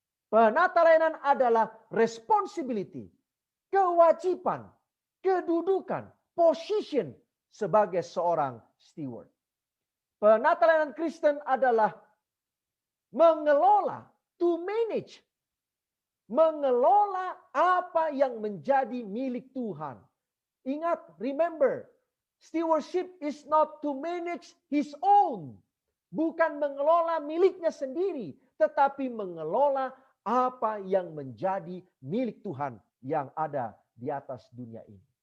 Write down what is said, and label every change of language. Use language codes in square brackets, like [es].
[id] Penata layanan adalah responsibility, kewajiban, kedudukan, position sebagai seorang steward. Penata layanan Kristen adalah mengelola, to manage, mengelola apa yang menjadi milik Tuhan. [en] Ingat, remember, stewardship is not to manage his own. [id] Bukan mengelola miliknya sendiri, tetapi mengelola apa yang menjadi milik Tuhan yang ada di atas dunia ini.